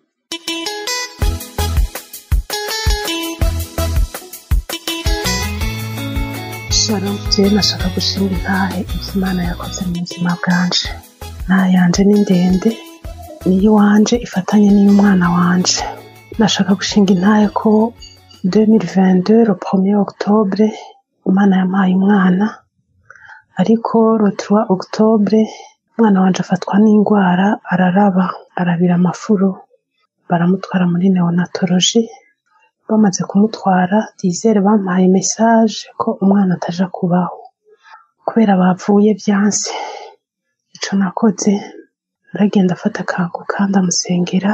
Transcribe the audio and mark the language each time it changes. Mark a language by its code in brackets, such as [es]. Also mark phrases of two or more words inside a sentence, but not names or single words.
[rn] Shalom je nashaka gushimira intahe Imana yakoze mu buzima bwanje ntahe yanje ni ndende niyo wanje ifatanye n'umwana wanje nashaka gushinga intahe ko 2022 [fr] le 1er octobre [rn] Imana yampaye umwana ariko [fr] le 3 octobre [rn] umwana wanje afatwa n'indwara arabira amafuru baramutwara muri neonatologie bamaze kumutwara dizere bampaye message ko umwana ataja kubaho kubera bavuye byanse ico nakoze ndagenda afata kanguka ndamusengera